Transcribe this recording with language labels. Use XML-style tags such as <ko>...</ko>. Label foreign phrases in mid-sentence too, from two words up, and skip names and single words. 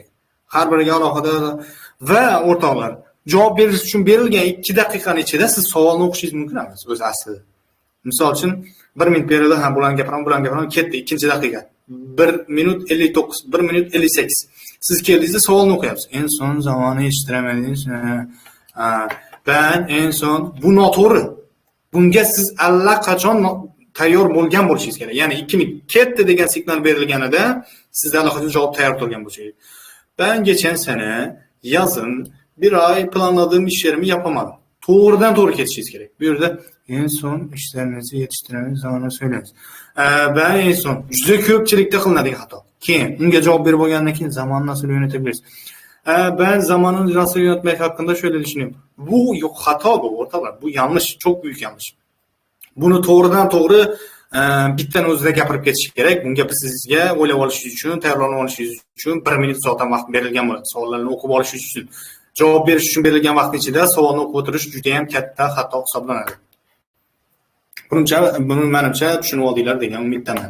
<uz>Har biriga alohida va o'rtoqlar, javob berish uchun berilgan 2 daqiqaning ichida siz savolni o'qishingiz mumkin emas o'zi aslida. Misol uchun 1 minut berildi, ha bularni gapiraman, ketdi 2-daqiqa. 1 minut 59, 1 minut 58. Siz keldingizda savolni o'qiyapsiz.</uz> <tr>En son</tr> <uz>zamonni yetishtirmadingiz.</uz> <tr>Ben en son</tr> <uz>bu noto'g'ri. Bunga siz allaqachon tayyor bo'lgan bo'lishingiz kerak. Ya'ni 2 minut ketdi degan signal berilganida sizda allaqachon javob tayyor turgan bo'lsa kerak.</uz> <tr>Ben geçen sene yazın bir ay planladığım işlerimi yapamadım.</tr> <uz>To'g'ridan to'g'ri ketishingiz kerak. Bu yerda</uz> <tr>en son</tr> <uz>ishlarimizni yetishtiramiz zamonini so'ylaymiz.</uz> <tr>Ben en son</tr> <uz>juda ko'pchilikda qilinadigan xato. Keyin unga javob berib bo'lgandan keyin zamonni</uz> <tr>nasıl yönetabiliriz? Ben zamanın nasıl yönetmek hakkında şöyle düşünüyorum. Bu yok, hata bu ortalar. Bu yanlış, çok büyük yanlış.</tr> <uz>Bunu to'g'ridan to'g'ri bittan o'zida gapirib ketish kerak. Bunga sizga o'ylab olishingiz uchun, tayyorlanib olishingiz uchun 1 minut soatdan vaqt berilgan bo'ladi. Savollarni o'qib olishingiz uchun, javob berish uchun berilgan vaqt ichida savolni o'qib o'tirish juda ham katta xato hisoblanadi. Buni menimcha tushunib oldinglar degan umiddaman.</uz>